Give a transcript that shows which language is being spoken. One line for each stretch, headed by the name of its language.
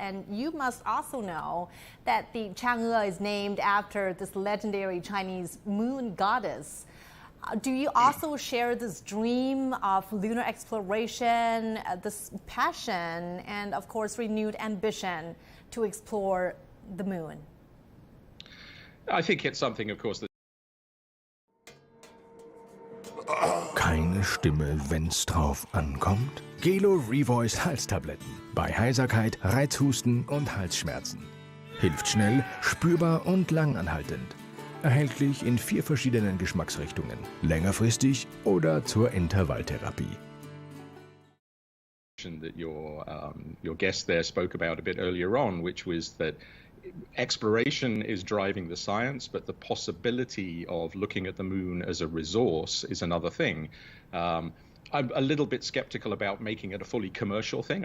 English: And you must also know that the Chang'e is named after this legendary Chinese moon goddess. Do you also share this dream of lunar exploration, this passion, and of course renewed ambition to explore the moon? I think it's something, of course, that
German: Keine Stimme, wenn's drauf ankommt? Gelo Revoice Halstabletten. Bei Heiserkeit, Reizhusten und Halsschmerzen. Hilft schnell, spürbar und langanhaltend. Erhältlich in 4 verschiedenen Geschmacksrichtungen. Längerfristig oder zur Intervalltherapie.
English: That your guest there spoke about a bit earlier on, which was that exploration is driving the science, but the possibility of looking at the moon as a resource is another thing. I'm a little bit skeptical about making it a fully commercial thing.